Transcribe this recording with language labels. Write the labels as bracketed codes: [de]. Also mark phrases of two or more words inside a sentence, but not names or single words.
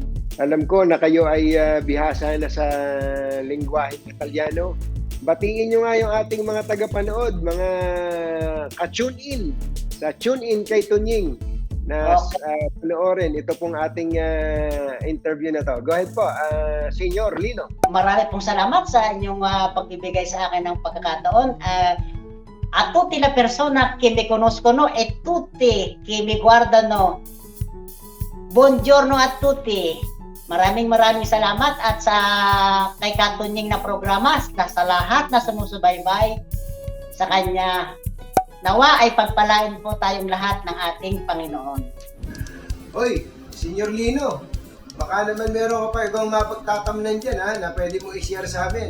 [tl] Alam ko na kayo ay bihasa na sa lingwaheng Italiano. Batiin nyo nga yung ating mga tagapanood, mga ka- [en] tune in, [tl] sa [en] tune in [tl] kay Tunying na panoorin ito pong ating interview na to. [en] Go ahead [tl] po, Senyor Lino. Marami pong salamat sa inyong pagbibigay sa akin ng pagkakataon. [it] A tutti le persone che mi conoscono e tutti che mi guardano. Buongiorno a tutti. [tl] Maraming salamat at sa kay Katunying na programa, sa lahat na sumusubaybay sa kanya. Nawa ay pagpalain po tayong lahat ng ating Panginoon. Hoy, Senyor Lino, baka naman meron ka pa ibang mapagtatamnan dyan ha, na pwede mo i-share sa amin.